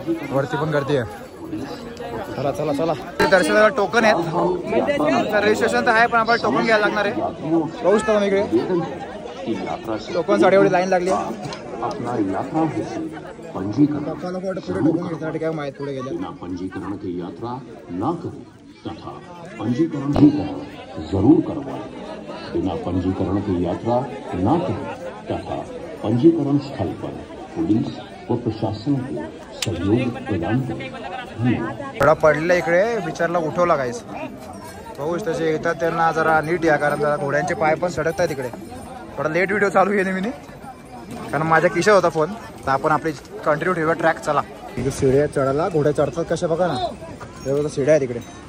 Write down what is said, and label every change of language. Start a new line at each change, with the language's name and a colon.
Marathi: वरती पण गर्दी आहे चला चला चला दर्शनाला टोकन आहेत रजिस्ट्रेशन तर आहे पण आपल्याला टोकन घ्यायला लागणार आहे बघू शकता तुम्ही इकडे टोकनसाठी एवढी लाईन लागली पप्पाला पुढे टोकन घेण्यासाठी काय माहिती पुढे गेल्या
Hindi: पंजीकरण की यात्रा ना करें तथा पंजीकरण ही जरूर करवाएं बिना पंजीकरण की यात्रा ना करें तथा पंजीकरण स्थल पर पुलिस व प्रशासन को सहयोग प्रदान करें
Marathi: थोडा पडलेला इकडे विचारला उठवला काहीच बघूच तसे येतात त्यांना जरा नीट या कारण जरा घोड्यांचे पाय पण सडकतात तिकडे थोडा लेट व्हिडिओ चालू केले मी कारण माझ्या खिशात होता फोन तर आपण आपली कंटिन्यू ठेवूया ट्रॅक चला इथे शिड्या चढायला घोड्या चढतात कशा बघा ना हे बघा शिड्या आहे तिकडे